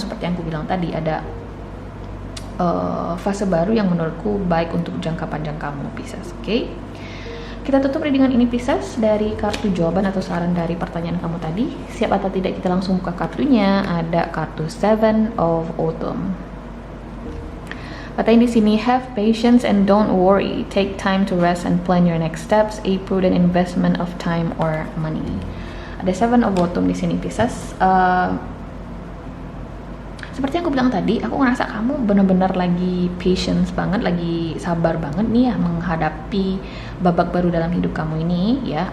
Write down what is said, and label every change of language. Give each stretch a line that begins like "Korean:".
Indonesian: Seperti yang aku bilang tadi, ada fase baru yang menurutku baik untuk jangka panjang kamu Pisces, oke? Kita tutup readingan ini Pisces dari kartu jawaban atau saran dari pertanyaan kamu tadi. Siap atau tidak kita langsung buka kartunya. Ada kartu Seven of Autumn. Katanya di sini,
English: have patience and don't worry. Take time to rest and plan your next steps. A prudent investment of time or money.
Indonesian: Ada Seven of Autumn di sini Pisces. Seperti yang aku bilang tadi, aku ngerasa kamu benar-benar lagi patience banget, lagi sabar banget nih ya menghadapi babak baru dalam hidup kamu ini ya.